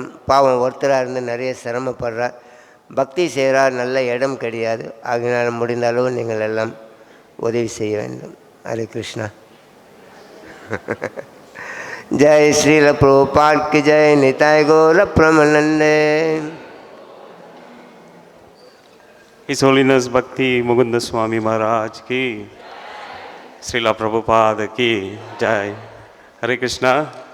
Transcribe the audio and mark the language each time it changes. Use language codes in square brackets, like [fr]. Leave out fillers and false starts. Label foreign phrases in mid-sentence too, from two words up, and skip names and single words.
[ta] பாவம் ஒருத்தராக இருந்து நிறைய சிரமப்படுறார், பக்தி செய்கிறார், நல்ல இடம் கிடையாது. ஆகையினால முடிந்த அளவு நீங்கள் எல்லாம் உதவி செய்ய வேண்டும். [sa] हरे कृष्णा. [hi] जय श्रील प्रभुपाद की जय. [bn] নিতাই গৌর প্রেমানন্দে. [en] His Holiness Bhakti Mukunda Swami Maharaj [hi] की, श्रील प्रभुपाद की जय. [sa] हरे कृष्ण.